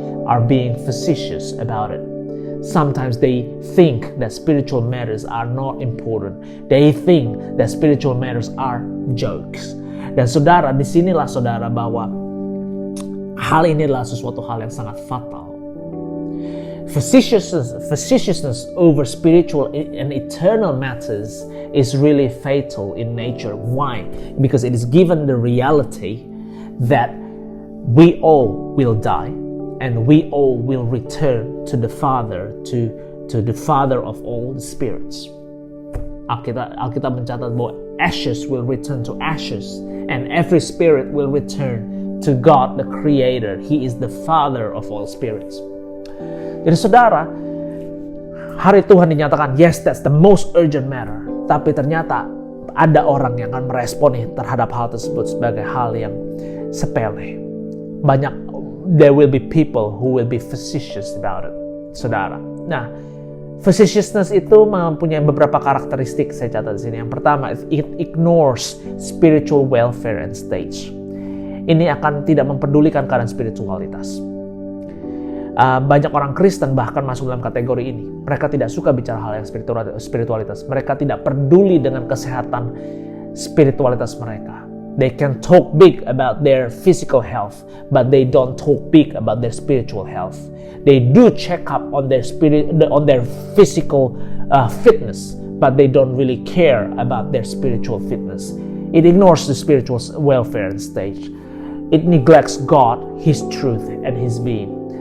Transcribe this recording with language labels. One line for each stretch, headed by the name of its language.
English: are being facetious about it. Sometimes they think that spiritual matters are not important. They think that spiritual matters are jokes.
Indonesian: Dan saudara, disinilah saudara bahwa hal ini adalah sesuatu hal yang sangat fatal.
English: Facetiousness over spiritual and eternal matters is really fatal in nature. Why? Because it is given the reality that we all will die and we all will return to the Father, to the Father of all the spirits.
Indonesian: Alkitab mencatat bahwa
English: ashes will return to ashes and every spirit will return to God the Creator. He is the Father of all spirits.
Indonesian: Jadi saudara, hari Tuhan dinyatakan,
English: yes, that's the most urgent matter.
Indonesian: Tapi ternyata ada orang yang akan meresponi terhadap hal tersebut sebagai hal yang sepele.
English: There will be people who will be facetious about it, saudara.
Indonesian: Nah, facetiousness itu mempunyai beberapa karakteristik saya catat di sini. Yang pertama, it ignores spiritual welfare and stage. Ini akan tidak mempedulikan keadaan spiritualitas. Banyak orang Kristen bahkan masuk dalam kategori ini. Mereka tidak suka bicara hal yang spiritualitas. Mereka tidak peduli dengan kesehatan spiritualitas mereka.
English: They can talk big about their physical health, but they don't talk big about their spiritual health. They do check up on their physical fitness, but they don't really care about their spiritual fitness. It ignores the spiritual welfare and stage. It neglects God, His truth, and His being.